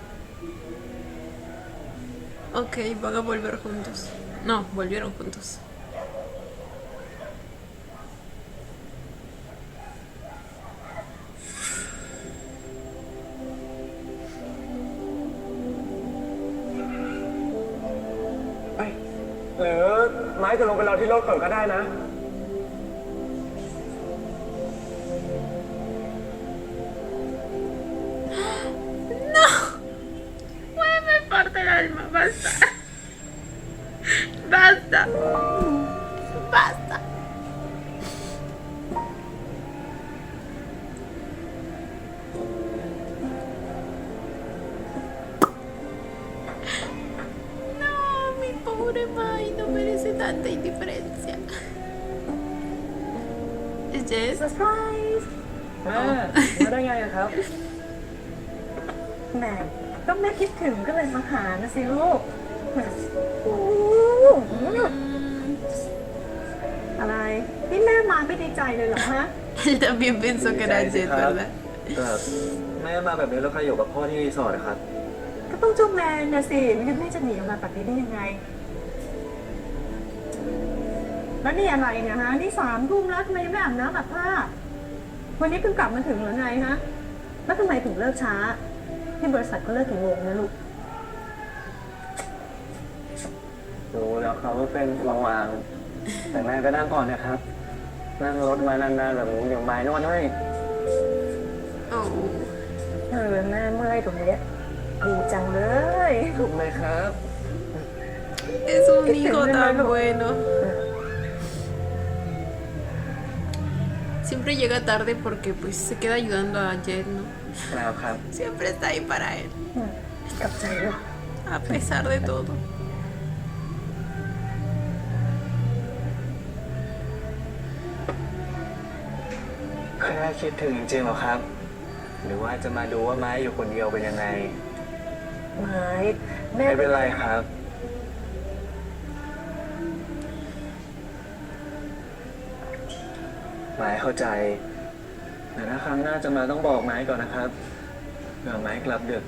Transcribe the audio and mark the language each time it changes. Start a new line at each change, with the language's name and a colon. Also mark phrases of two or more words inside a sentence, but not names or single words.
Spanish: Ok, van a volver juntos. No, volvieron juntos.
Thai: เอ้ยหรือไม้จะลงไปรอที่รถก่อนก็ได้นะ
Spanish: Me parte el alma, basta. Basta. Basta. No, mi pobre Mai no merece tanta indiferencia. ¿Es Jess?
Thai: เซอร์ไพรส์ มาได้ไงครับ แหม่ก็แม่คิดถึงก็เลยมาหานะสิลูกอะไรนี่แม่มาไม่ดีใจเลยเหรอฮะ
Spanish: Él también pensó que era Jess, ¿verdad?
Thai: แต่แม่มาแบบนี้แล้วใครอยู่กับพ่อที่รีสอร์ทนะครับ ก็ต้องเจ้าแมนนะสิไม่งั้นแม่จะหนีออกมาแบบนี้ได้ยังไง แล้วนี่อะไรเนี่ยฮะนี่3 ทุ่มแล้วทำไมยังไม่อาบน้ำอาบผ้าวันนี้เพิ่งกลับมาถึงหรือไงฮะแล้วทำไมถึงเลิกช้าที่บริษัทก็เลิกกี่โมงนะลูก รู้แล้วครับว่าเป็นวางๆแต่แม่ก็นั่งก่อนนะครับ นั่งรถมานานๆแบบนี้เดี๋ยวไม้นวดให้ Oh. แม่เมื่อยตรงเนี้ยดีจังเลย ถูกไหมครับ
Spanish: Es un hijo tan bueno. Siempre llega tarde porque pues se queda ayudando a Jet, ¿no?
Thai: แล้วครับ
Spanish: Siempre está ahí para él,
Thai: กลับใจลูก
Spanish: a pesar de todo.
Thai: แค่คิดถึงจริงๆเหรอครับ หรือว่าจะมาดูว่าไม้อยู่คนเดียวเป็นยังไง ไม่แม่ ไม่เป็นไรครับ ไม้เข้าใจ แต่ถ้าครั้งหน้าจะมาต้องบอกไม้ก่อนนะครับเผื่อไม้กลับดึก